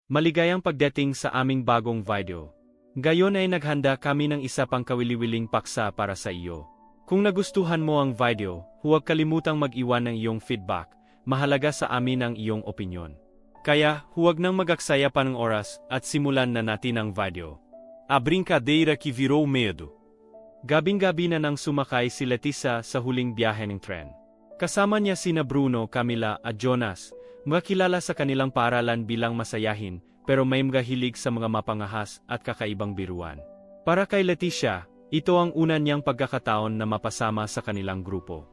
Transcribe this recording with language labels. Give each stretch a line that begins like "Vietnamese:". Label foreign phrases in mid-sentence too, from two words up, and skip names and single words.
Filipino: Maligayang pagdating sa aming bagong video. Gayon ay naghanda kami ng isa pang kawili-wiling paksa para sa iyo. Kung nagustuhan mo ang video, huwag kalimutang mag-iwan ng iyong feedback. Mahalaga sa amin ang iyong opinyon. Kaya, huwag nang mag-aksaya pa ng oras at simulan na natin ang video.
Portuguese: A brincadeira que virou medo.
Filipino: Gabing-gabi na nang sumakay si Letisa sa huling biyahe ng tren. Kasama niya sina Bruno, Camila at Jonas, mga kilala sa kanilang paaralan bilang masayahin, pero may mga hilig sa mga mapangahas at kakaibang biruan. Para kay Leticia, ito ang una niyang pagkakataon na mapasama sa kanilang grupo.